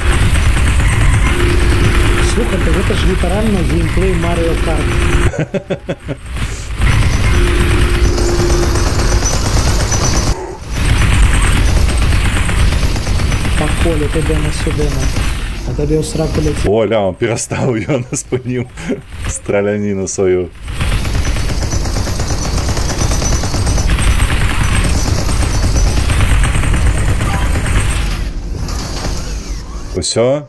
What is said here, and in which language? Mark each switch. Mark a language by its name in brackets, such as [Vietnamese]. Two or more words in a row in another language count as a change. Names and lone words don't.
[Belarusian] Слухайте, гэта ж літаральна геймплей Mario Kart. [Ukrainian] По колі, туди на сюди на. А тобі у сраку летить. [Belarusian] Оля, он перастаў, ён спыніў страляніну сваю. Усё?